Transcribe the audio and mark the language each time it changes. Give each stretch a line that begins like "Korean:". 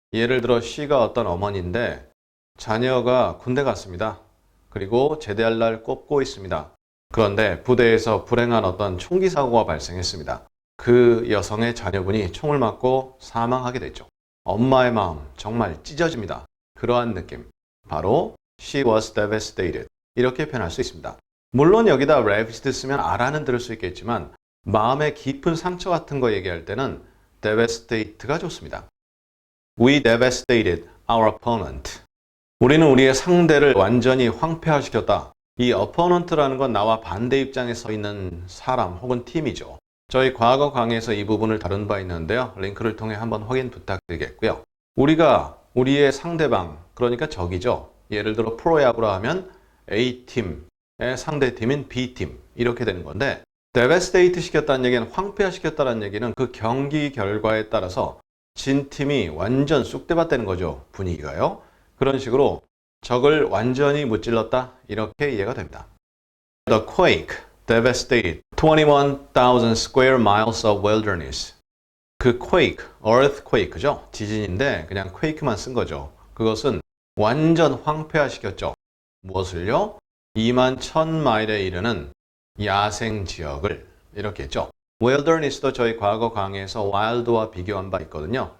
Korean: 예를 들어 she가 어떤 어머니인데 자녀가 군대 갔습니다. 그리고 제대할 날 꼽고 있습니다. 그런데 부대에서 불행한 어떤 총기 사고가 발생했습니다. 그 여성의 자녀분이 총을 맞고 사망하게 됐죠. 엄마의 마음 정말 찢어집니다. 그러한 느낌.
English: 바로 she was devastated.
Korean: 이렇게 표현할 수 있습니다. 물론 여기다 ravaged 쓰면 아라는 들을 수 있겠지만 마음의 깊은 상처 같은 거 얘기할 때는 devastate가 좋습니다.
English: We devastated our opponent.
Korean: 우리는 우리의 상대를 완전히 황폐화시켰다. 이 opponent라는 건 나와 반대 입장에 서 있는 사람 혹은 팀이죠. 저희 과거 강의에서 이 부분을 다룬 바 있는데요. 링크를 통해 한번 확인 부탁드리겠고요. 우리가 우리의 상대방, 그러니까 적이죠. 예를 들어 프로야구로 하면 A팀의 상대팀인 B팀 이렇게 되는 건데 devastate 시켰다는 얘기는 황폐화시켰다는 얘기는 그 경기 결과에 따라서 진 팀이 완전 쑥대밭되는 거죠. 분위기가요. 그런 식으로 적을 완전히 무찔렀다. 이렇게 이해가 됩니다.
English: The quake devastated 21,000 square miles of wilderness.
Korean: 그 quake, earthquake죠. 지진인데 그냥 quake만 쓴 거죠. 그것은 완전 황폐화시켰죠. 무엇을요? 21,000마일에 이르는 야생 지역을 이렇게 했죠. wilderness도 저희 과거 강의에서 wild와 비교한 바 있거든요.